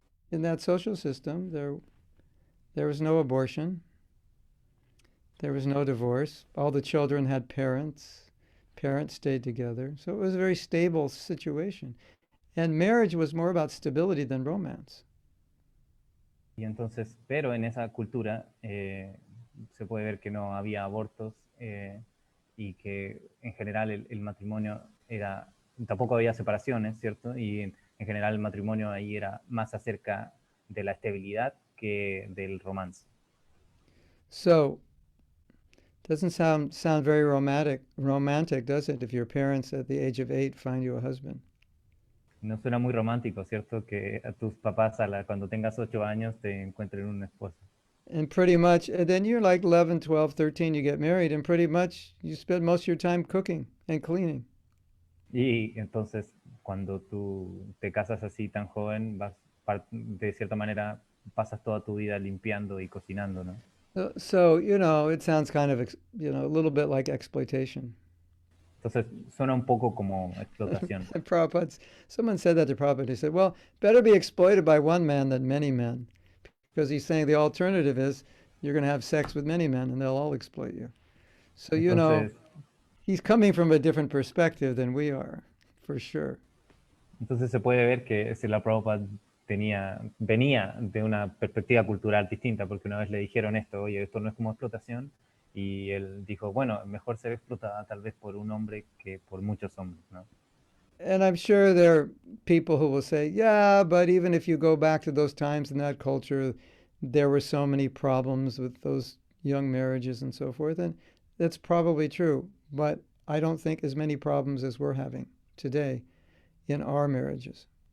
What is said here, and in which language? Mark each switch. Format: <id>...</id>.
<en>in that social system, there was no abortion, there was no divorce. All the children had parents. Parents stayed together. So it was a very stable situation. And marriage was more about stability than romance.</en> <es>Y entonces, pero en esa cultura se puede ver que no había abortos y que en general el matrimonio era, tampoco había separaciones, ¿cierto? Y en general el matrimonio ahí era más acerca de la estabilidad que del romance.</es> <en>So doesn't sound very romantic, does it? If your parents at the age of 8 find you a husband.</en> <es>No suena muy romántico, ¿cierto? Que a tus papás cuando tengas 8 años te encuentren un esposo.</es> <en>And pretty much, and then you're like 11, 12, 13, you get married, and pretty much you spend most of your time cooking and cleaning.</en> <es>Y entonces cuando tú te casas así tan joven, de cierta manera pasas toda tu vida limpiando y cocinando, ¿no?</es> <en>So, it sounds kind of, a little bit like exploitation.</en> <es>Entonces suena un poco como explotación.</es> <en>And someone said that to Prabhupada. He said, well, better be exploited by one man than many men. Because he's saying the alternative is you're going to have sex with many men and they'll all exploit you. So,</en> <es>Entonces,</es> <en>he's coming from a different perspective than we are, for sure.</en> <es>entonces se puede ver que Srila Prabhupada venía de una perspectiva cultural distinta, porque una vez le dijeron esto, oye, esto no es como explotación, y él dijo, bueno, mejor ser explotada tal vez por un hombre que por muchos hombres, ¿no?</es> <en>And I'm sure there are people who will say, yeah, but even if you go back to those times in that culture, there were so many problems with those young marriages and so forth. And that's probably true. But I don't think as many problems as we're having today in our marriages.</en>